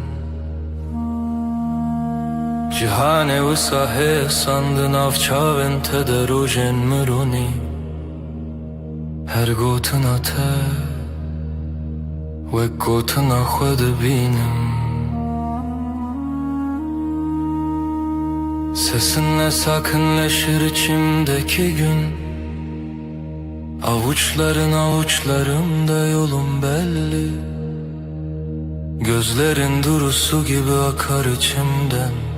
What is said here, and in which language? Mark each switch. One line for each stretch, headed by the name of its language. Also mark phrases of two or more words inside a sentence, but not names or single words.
Kurdish: Cîhanê wisa hêsan di nav çavên te de rojên mironî. Her gotina te wek gotina xwe dibînim.
Turkish: Sesinle sakinleşir içimdeki gün. Avuçların avuçlarımda yolum belli. Gözlerin durusu gibi akar içimden.